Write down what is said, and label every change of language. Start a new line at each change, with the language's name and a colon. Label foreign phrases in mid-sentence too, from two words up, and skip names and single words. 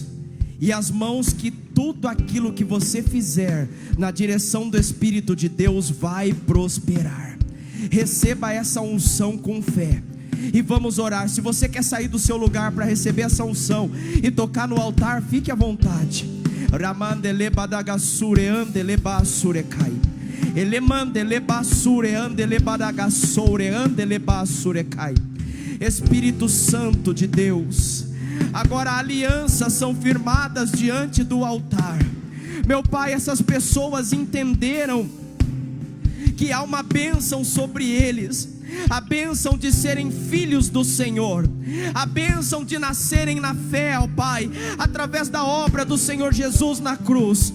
Portuguese: E as mãos, que tudo aquilo que você fizer na direção do Espírito de Deus vai prosperar. Receba essa unção com fé. E vamos orar. Se você quer sair do seu lugar para receber essa unção e tocar no altar, fique à vontade. Ramandele badagassure andele basurecai. Elemandele basure andele badagassure andele basurecai. Espírito Santo de Deus, agora alianças são firmadas diante do altar. Meu Pai, essas pessoas entenderam que há uma bênção sobre eles, a bênção de serem filhos do Senhor, a bênção de nascerem na fé, ó Pai, através da obra do Senhor Jesus na cruz.